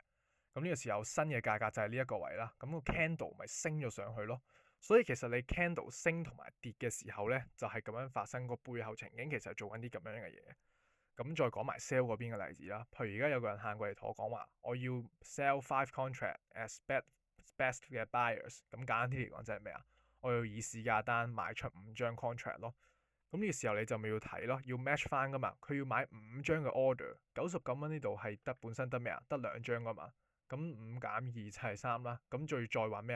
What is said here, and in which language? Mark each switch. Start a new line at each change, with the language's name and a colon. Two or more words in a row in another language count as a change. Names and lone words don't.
Cantonese: 咁呢個時候新嘅價格就係呢一個位啦。咁個 candle 咪升咗上去咯。所以其實你 candle 升同埋跌嘅時候咧，就係咁樣發生。個背後情景其實係做緊啲咁樣嘅嘢。咁再講埋 sell 嗰邊嘅例子啦。譬如而家有個人行過嚟同我講話，我要
English: sell 5 contract as best
Cantonese: 嘅 buyers。咁簡單啲嚟講，即係咩啊？我要以市價單賣出5張 contract 咯。咁呢個時候你就咪要睇咯，要 match 翻噶嘛。佢要買5張嘅 order， 99蚊呢度係本身得咩啊？得2張噶嘛。咁5減2就係3啦。咁再揾咩啊？